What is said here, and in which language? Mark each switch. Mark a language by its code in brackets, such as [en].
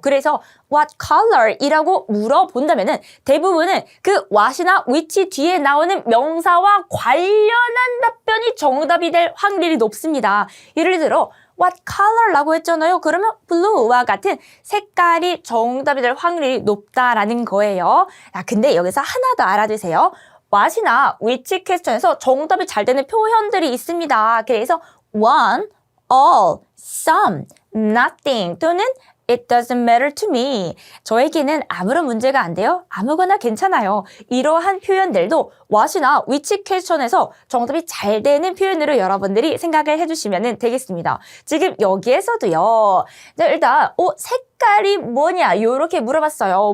[ko] 그래서 what color 이라고 물어본다면은 대부분은 그 what이나 which 뒤에 나오는 명사와 관련한 답변이 정답이 될 확률이 높습니다. 예를 들어 what color라고 했잖아요. 그러면 blue와 같은 색깔이 정답이 될 확률이 높다라는 거예요. 근데 여기서 하나 더 알아두세요. what이나 which 퀘스천에서 정답이 잘 되는 표현들이 있습니다. 그래서 [en] one, all, some, nothing [ko] 또는 [en] It doesn't matter to me. [ko] 저에게는 아무런 문제가 안 돼요. 아무거나 괜찮아요. 이러한 표현들도 what이나 which 퀘스천에서 정답이 잘 되는 표현으로 여러분들이 생각을 해주시면 되겠습니다. 지금 여기에서도요. 일단 색깔이 뭐냐 이렇게 물어봤어요.